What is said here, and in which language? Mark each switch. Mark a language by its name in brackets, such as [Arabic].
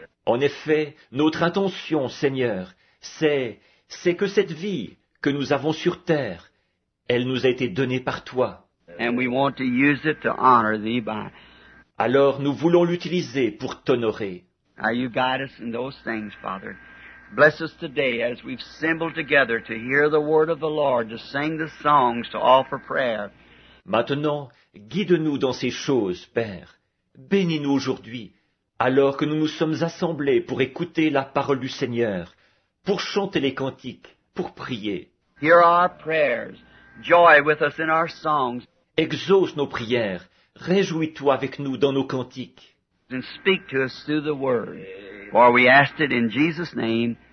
[French] En effet, notre intention, Seigneur, c'est que cette vie que nous avons sur terre, elle nous a été donnée par toi. [English] And we want to use it to honor Thee by. [French] Alors nous voulons l'utiliser pour t'honorer. [English] Now you guide us in those things, Father. Bless us today as we've assembled together to hear the word of the Lord, to sing the songs, to offer prayer. [French] Maintenant, guide-nous dans ces choses, Père. Bénis-nous aujourd'hui, alors que nous nous sommes assemblés pour écouter la parole du Seigneur, pour chanter les cantiques, pour prier. [English] Hear our prayers. Joy with us in our songs. [French] Exauce nos prières. Réjouis-toi avec nous dans nos cantiques. [English] And speak to us through the word. For we asked it in Jesus' name.